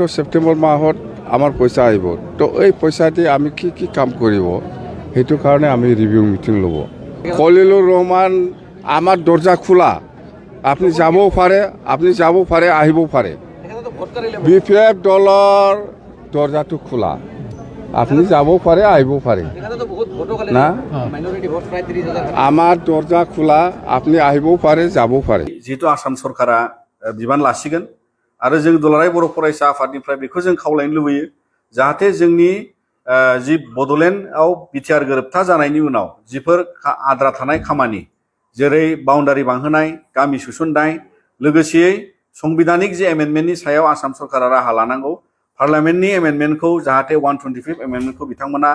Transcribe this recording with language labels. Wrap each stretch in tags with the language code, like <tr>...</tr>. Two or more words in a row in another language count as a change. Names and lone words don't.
<as>ছেপ্টেম্বৰ মাহত আমাৰ পইচা আহিব তো এই পইচা দি আমি কি কি কাম কৰিব সেইটো কাৰণে আমি ৰিভিউ মিটিং ল'ব খলিলুৰ ৰহমান আমাৰ দৰ্জা খোলা আপুনি যাবও পাৰে আহিবও পাৰে বিপিএফ দলৰ দৰ্জাটো খোলা আপুনি যাবও পাৰে আহিবও পাৰে না আমাৰ দৰ্জা খোলা আপুনি আহিবও পাৰে যাবও পাৰে</as> <brx>जिहेतु आसाम सरकारा बिबान लासिगोन आरो जों दुलाराय बर' फरायसा आफादनिफ्राय बेखौ जों खावलायनो लुबैयो जाहाथे जोंनि जि बड'लेण्डआव बिटिआर गोरोबथा जानायनि उनाव जिफोर आद्रा थानाय खामानि जेरै बाउन्डारि बांहोनाय गामि सोसननाय लोगोसेयै संबिधानिक जे एमेन्डमेन्टनि सायाव आसाम सरकारा राहा लानांगौ पार्लामेन्टनि एमेन्डमेन्टखौ जाहाथे 125 एमेन्डमेन्टखौ बिथांमोना</brx>